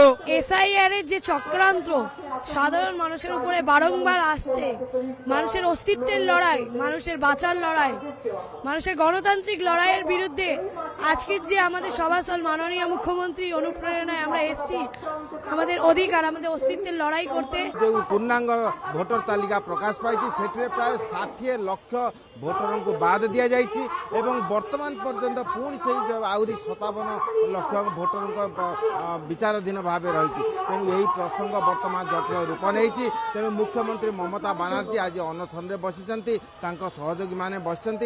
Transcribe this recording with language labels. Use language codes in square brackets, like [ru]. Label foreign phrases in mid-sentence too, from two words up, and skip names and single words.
[bn] এসআইআর এর যে চক্রান্ত সাধারণ মানুষের উপরে বারংবার আসছে, মানুষের অস্তিত্বের লড়াই, মানুষের বাঁচার লড়াই, মানুষের গণতান্ত্রিক লড়াইয়ের বিরুদ্ধে আজকের যে আমাদের সভাস্থল মাননীয় মুখ্যমন্ত্রীর অনুপ্রেরণায় আমরা এসেছি আমাদের অধিকার, আমাদের অস্তিত্বের লড়াই করতে। [or] ଯେ ପୂର୍ଣ୍ଣାଙ୍ଗ ଭୋଟର ତାଲିକା ପ୍ରକାଶ ପାଇଛି, ସେଟିରେ ପ୍ରାୟ 60 ଲକ୍ଷ ভোটরଙ୍କୁ ବାଦ ଦିଆଯାଇଛି ଏବଂ ବର୍ତ୍ତମାନ ପର୍ଯ୍ୟନ୍ତ ପୁଣି ସେଇ ଆହୁରି 57 ଲକ୍ଷ ଭୋଟରଙ୍କ ବିଚାରାଧୀନ ଭାବେ ରହିଛି। ତେଣୁ ଏହି ପ୍ରସଙ୍ଗ ବର୍ତ୍ତମାନ ଜଟିଳ ରୂପ ନେଇଛି। ତେଣୁ ମୁଖ୍ୟମନ୍ତ୍ରୀ ମମତା ବାନାର୍ଜୀ ଆଜି ଅନଶନରେ ବସିଛନ୍ତି, ତାଙ୍କ ସହଯୋଗୀମାନେ ବସିଛନ୍ତି।